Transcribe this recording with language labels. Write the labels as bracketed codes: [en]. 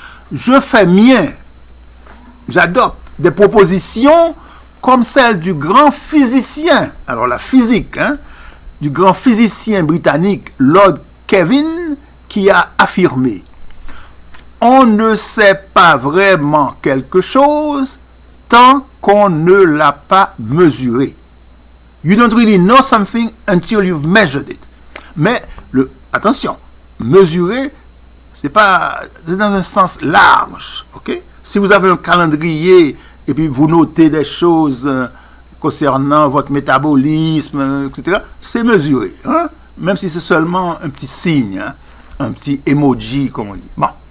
[fr] Je fais mien, j'adopte des propositions comme celle du grand physicien, alors la physique, du grand physicien britannique Lord Kelvin, qui a affirmé: on ne sait pas vraiment quelque chose tant qu'on ne l'a pas mesuré. [en] You don't really know something until you've measured it. [fr] Mais, attention, mesurer, c'est dans un sens large, ok? Si vous avez un calendrier et puis vous notez des choses concernant votre métabolisme, etc., c'est mesuré, même si c'est seulement un petit signe, un petit emoji, comme on dit. Bon.